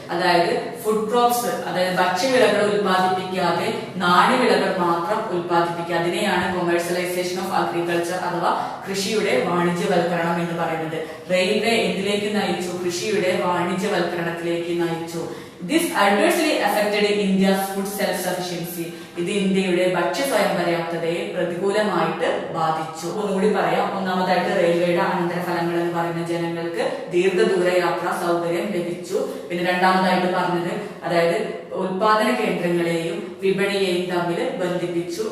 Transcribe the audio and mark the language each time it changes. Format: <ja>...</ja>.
<ml>അതായത് food crops, അതായത് ഭക്ഷ്യവിളകൾ ഉൽപ്പാദിപ്പിക്കാതെ നാണ്യവിളകൾ മാത്രം ഉൽപ്പാദിപ്പിക്കുക, അതിനെയാണ് കൊമേഴ്സ്യലൈസേഷൻ ഓഫ് അഗ്രികൾച്ചർ അഥവാ കൃഷിയുടെ വാണിജ്യവൽക്കരണം എന്ന് പറയുന്നത്. റെയിൽവേ എന്തിലേക്ക് നയിച്ചു? കൃഷിയുടെ വാണിജ്യവൽക്കരണത്തിലേക്ക് നയിച്ചു.</ml> <en>This adversely affected India's food self-sufficiency.</en> <ml>ഇത് ഇന്ത്യയുടെ ഭക്ഷ്യ സ്വയം പര്യാപ്തതയെ പ്രതികൂലമായിട്ട് ബാധിച്ചു. ഒന്നുകൂടി പറയാം. ഒന്നാമതായിട്ട് റെയിൽവേയുടെ അനന്തരഫലങ്ങൾ എന്ന് പറയുന്ന ജനങ്ങൾക്ക് ദീർഘദൂര യാത്രാ സൗകര്യം ലഭിച്ചു. പിന്നെ രണ്ടാമതായിട്ട് പറഞ്ഞത് അതായത് ഉൽപാദന കേന്ദ്രങ്ങളെയും വിപണിയെയും തമ്മിൽ ബന്ധിപ്പിച്ചു.</ml>